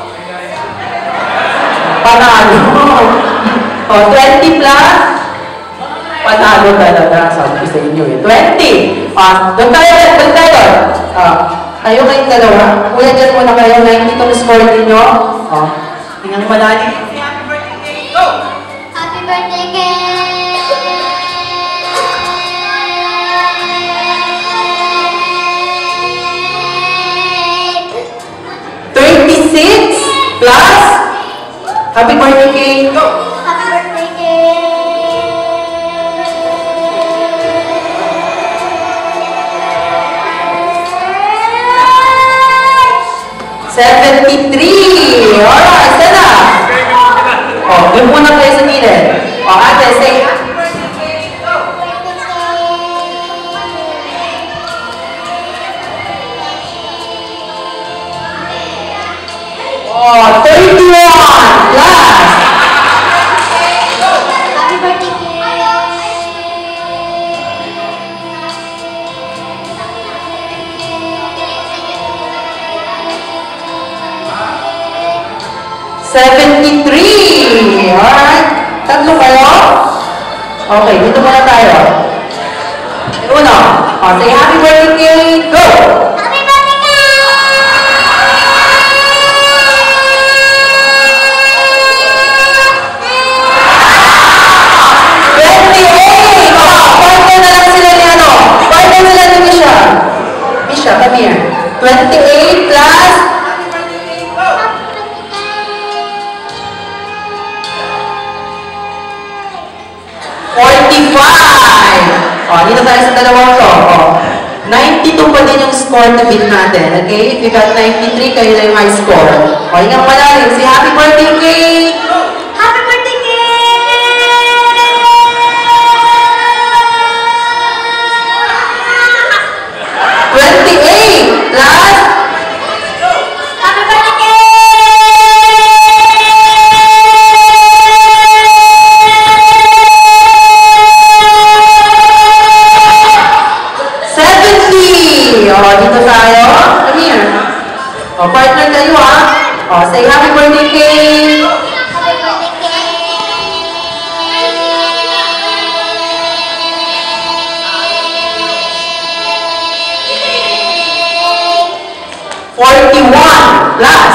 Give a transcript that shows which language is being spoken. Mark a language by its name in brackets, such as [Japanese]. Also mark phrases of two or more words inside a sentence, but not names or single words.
[Filipino] Panalo. O, 20 plus? Panalo talaga. Sabi ko sa inyo eh. 20! Doon tayo. Kayo kayong dalawa. Kuya, dyan muna kayo. 90 itong score ninyo. O, hingang malalim. [English] Say happy birthday, Kay! Go! happy birthday, Kay! 36 plus? Happy birthday, Kay! Go! Happy birthday, Kay! 73! Alright, sana! [Filipino] O, doon muna kayo sa gilid. O, ate, [English] say, Happy birthday, Kay! Go! oh, 31 plus! Happy birthday, Kay! 73! [Filipino] Alright, tatlo kayo? Okay, dito muna tayo. Uno, [English] o, say happy birthday, Kay! Go! Happy birthday, Kay! 28! [Filipino] O, partner na lang sila ni ano? Partner sila ni Misha. Misha, [English] come here. 28 plus? Happy birthday, Kay! Go! 45! [Filipino] O, dito tayo sa dalawang to. O, 92 pa din yung [English] score to beat [Filipino] natin. Okay? [English] If you got 93, [Filipino] kayo na yung [English] high score. [Filipino] O, hingang malalim. [English] Say happy birthday, Kay! Happy birthday, Kay! 28 plus? Happy birthday, Kay! 70! [Filipino] O, dito tayo. [English] Come here. O, [Filipino] partner kayo, ha? [English] O, say happy birthday, Kay! Happy birthday, Kay! 41 plus?